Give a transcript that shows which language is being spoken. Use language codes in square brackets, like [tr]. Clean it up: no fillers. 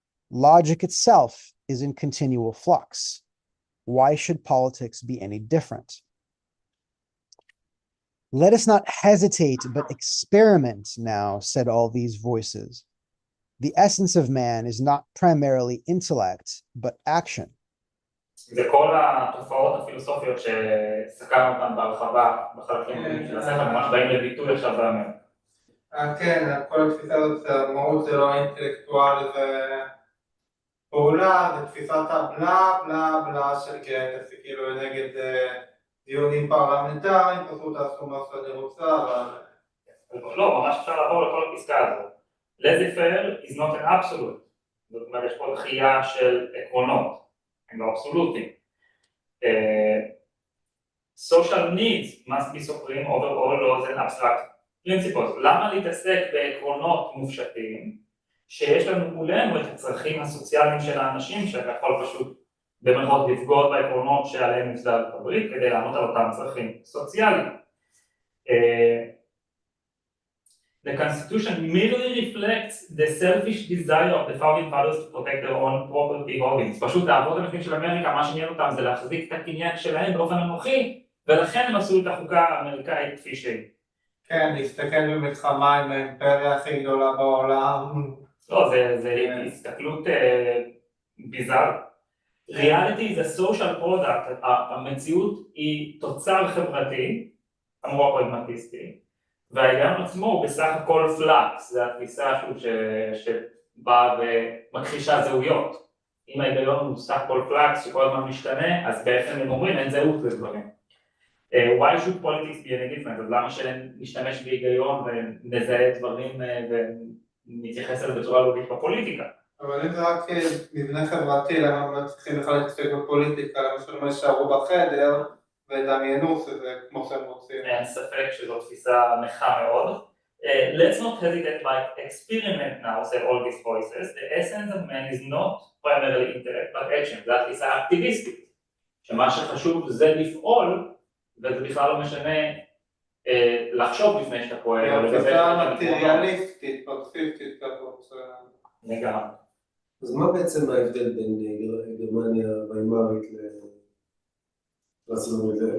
[en] Logic itself is in continual flux. Why should politics be any different? Let us not hesitate, but experiment now, said all these voices. The essence of man is not primarily intellect, but action. [he] זה כל התופעות פילוסופיות שסקרנו אותן בהרחבה בחלקים של הספר, ממש באים לביטוי עכשיו באמר. כן, כל התפיסה הזאת, המהות זה לא אינטלקטואל ופעולה, זה תפיסת הבלה בלה בלה של גט, זה כאילו נגד דיונים פרלמנטריים, פשוט תעשו מה שאני רוצה, אבל... לא, ממש אפשר לעבור לכל הפסקה הזאת. [en] laissez-faire is not an absolute. [he] זאת אומרת, יש פה דחייה של עקרונות, הם לא אבסולוטיים. [en] Social needs must be supreme over all laws and abstract principles. [he] למה להתעסק בעקרונות מופשטים, שיש לנו מולנו את הצרכים הסוציאליים של האנשים, שאתה יכול פשוט במרכאות לפגוע בעקרונות שעליהם נוסדה ארצות הברית, כדי לענות על אותם צרכים סוציאליים. [en] The Constitution merely reflects the selfish desire of the founding fathers to protect their own property holdings. [he] פשוט האבות המקנים של אמריקה, מה שעניין אותם זה להחזיק את הקניין שלהם באופן אנוכי, ולכן הם עשו את החוקה האמריקאית כפי שהיא. כן, להסתכל במלחמה עם האימפריה הכי גדולה בעולם. לא, זה הסתכלות ביזארית. [en] Reality is a social product, [he] המציאות היא תוצר חברתי, אמרו הפרגמטיסטי, וההיגיון עצמו הוא בסך הכל פלאקס, זה התפיסה שבאה ומכחישה זהויות. אם ההיגיון הוא סך הכל פלאקס שכל הזמן משתנה, אז בעצם הם אומרים אין זהות לדברים. [en] Why should politics be any different? [he] אז למה שנשתמש בהיגיון ונזהה דברים ונתייחס אליו בצורה לוגית בפוליטיקה? אבל אם זה רק מבנה חברתי, למה צריכים בכלל להתעסק בפוליטיקה, למה שלא יישארו בחדר ודמיינו שזה כמו שהם רוצים. אין ספק שזו תפיסה נכה מאוד. [en] Let's not hesitate by experiment now, said all these voices. The essence of man is not primarily intellect but action. [he] זו התפיסה האקטיביסטית, שמה שחשוב זה לפעול, וזה בכלל לא משנה לחשוב לפני שאתה פועל. זו תפיסה מטריאליסטית, פרקסיסטית כזאת. לגמרי. אז מה בעצם ההבדל בין גרמניה והליברלית לארצות-הברית?